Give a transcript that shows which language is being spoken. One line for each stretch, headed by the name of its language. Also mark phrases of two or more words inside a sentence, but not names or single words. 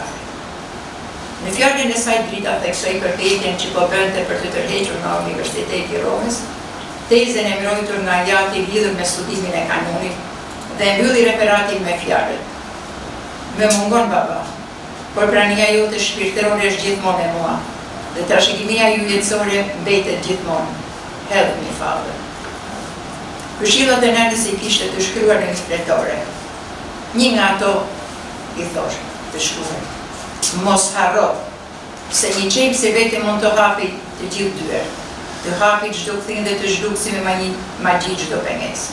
Albanian: Në fjalën e saj drita theksoi përpjekjen që po bënte për të tërhequr nga Universiteti i Romës, tezën e mbrojtur nga Jati lidhur me studimin e kanonit dhe mbylli referatin me fjalën: "Më mungon baba, por prania jote shpirtërore është gjithmonë me mua, dhe trashëgimia ju jetësore mbetet gjithmonë.
English: Help me, Father."
Albanian: Këshillat e nënës i kishte të shkruar në një fletore. Një nga ato i thosh të shkruaj: "Mos harro, se një qep se vete mund të hapi të gjithë dyer, të hapi çdo kthim dhe të zhdukësi me magji çdo pengesë.